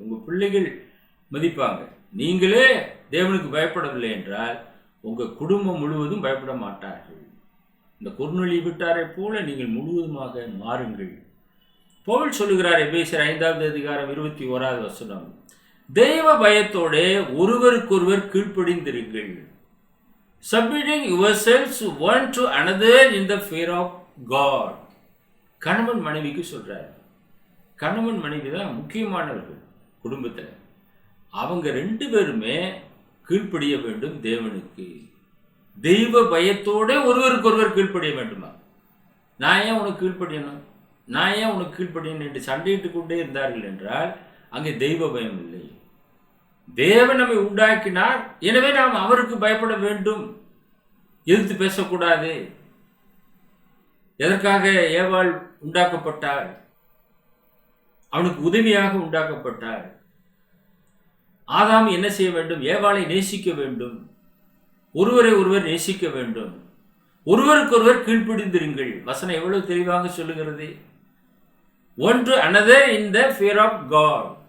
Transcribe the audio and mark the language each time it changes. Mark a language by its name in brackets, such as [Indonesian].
[Tamil] உங்க பிள்ளைகள் மதிப்பாங்க. நீங்களே தேவனுக்கு பயப்படவில்லை என்றால் உங்க குடும்பம் முழுவதும் பயப்பட மாட்டார்கள். இந்த கொர்நேலியு வீட்டாரை போல நீங்கள் முழுவதுமாக மாறுங்கள். பவுல் சொல்லுகிறார், எபேசியர் 5வது அதிகாரம் 21வது வசனம், தெய்வ பயத்தோட ஒருவருக்கொருவர் கீழ்ப்படிந்திருங்கள். [English] Submitting yourselves one to another in the fear of God. [Tamil] கணவன் மனைவிக்கு சொல்றார். கணவன் மனைவி தான் முக்கியமானவர்கள் குடும்பத்தில். அவங்க 2 பேருமே கீழ்ப்படிய வேண்டும் தேவனுக்கு. தெய்வ பயத்தோட ஒருவருக்கொருவர் கீழ்ப்படிய வேண்டுமா? நான் ஏன் உனக்கு கீழ்ப்படியணும், நான் ஏன் உனக்கு கீழ்ப்படியணும் என்று சண்டையிட்டு கொண்டே இருந்தார்கள் என்றால் அங்கே தெய்வ பயம் இல்லை. தேவன் நம்மை உண்டாக்கினார், எனவே நாம் அவருக்கு பயப்பட வேண்டும். எதிர்த்து பேசக்கூடாது. எதற்காக ஏவாள் உண்டாக்கப்பட்டாள்? அவனுக்கு உதவியாக உண்டாக்கப்பட்டாள். ஆதாம் என்ன செய்ய வேண்டும்? ஏவாளை நேசிக்க வேண்டும். ஒருவரை ஒருவர் நேசிக்க வேண்டும். ஒருவருக்கொருவர் கீழ்ப்படிந்திருங்கள். வசனம் எவ்வளவு தெளிவாக சொல்லுகிறது. [English] One to another in the fear of God.